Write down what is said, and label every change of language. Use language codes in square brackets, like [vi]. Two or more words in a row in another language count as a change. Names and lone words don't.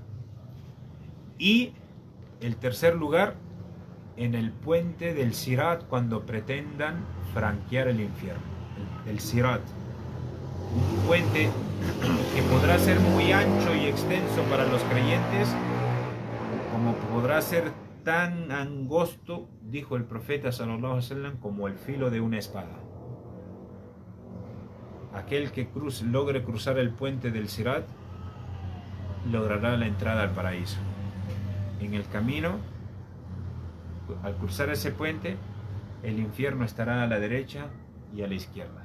[es] Y el tercer lugar, en el puente del Sirat, cuando pretendan franquear el infierno. El Sirat, un puente que podrá ser muy ancho y extenso para los creyentes, como podrá ser tan angosto, dijo el profeta [ar] صلى الله عليه وسلم, [es] como el filo de una espada. Aquel que logre cruzar el puente del Sirat logrará la entrada al paraíso. En el camino, al cruzar ese puente, el infierno estará a la derecha y a la izquierda.